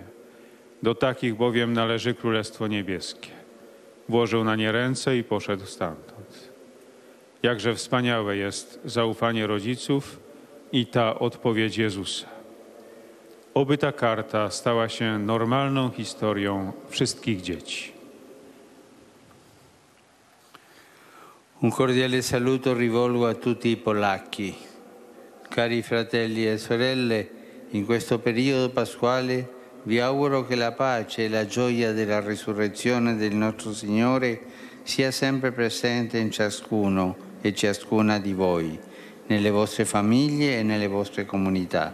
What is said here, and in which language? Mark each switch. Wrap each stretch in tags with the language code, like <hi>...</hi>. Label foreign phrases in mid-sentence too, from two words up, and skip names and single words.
<pl>Do takich bowiem należy Królestwo Niebieskie. Włożył na nie ręce i poszedł stamtąd. Jakże wspaniałe jest zaufanie rodziców i ta odpowiedź Jezusa. Oby ta karta stała się normalną historią wszystkich dzieci.</pl> <it>Un cordiale saluto rivolgo a tutti i polacchi. Cari fratelli e sorelle, in questo periodo pasquale vi auguro che la pace e la gioia della risurrezione del nostro Signore sia sempre presente in ciascuno e ciascuna di voi, nelle vostre famiglie e nelle vostre comunità.</it>